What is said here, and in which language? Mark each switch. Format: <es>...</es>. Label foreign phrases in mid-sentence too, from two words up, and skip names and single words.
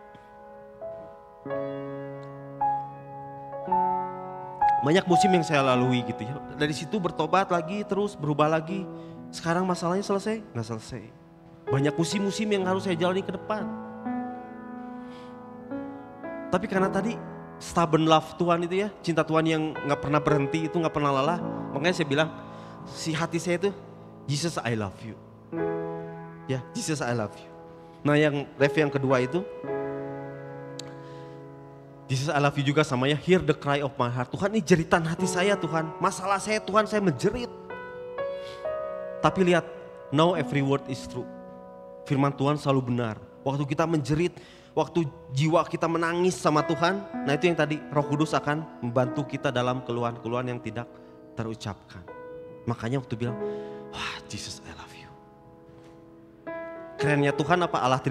<id>Banyak musim yang saya lalui gitu ya. Dari situ bertobat lagi, terus berubah lagi. Sekarang masalahnya selesai? Nggak selesai. Banyak musim-musim yang harus saya jalani ke depan. Tapi karena tadi</id> <en>stubborn love</en> <id>Tuhan itu ya, cinta Tuhan yang nggak pernah berhenti itu, nggak pernah lelah. Makanya saya bilang, si hati saya itu,</id> <en>Jesus I love you. Ya, Jesus I love you.</en> <id>Nah yang ref yang kedua itu,</id> <en>Jesus I love you</en> <id>juga sama ya,</id> <en>hear the cry of my heart.</en> <id>Tuhan ini jeritan hati saya Tuhan, masalah saya Tuhan, saya menjerit. Tapi lihat,</id> <en>now every word is true.</en> <id>Firman Tuhan selalu benar. Waktu kita menjerit, waktu jiwa kita menangis sama Tuhan, nah itu yang tadi Roh Kudus akan membantu kita dalam keluhan-keluhan yang tidak terucapkan. Makanya waktu bilang, wah</id> <en>Jesus I love you.</en> <id>Kerennya Tuhan apa?</id>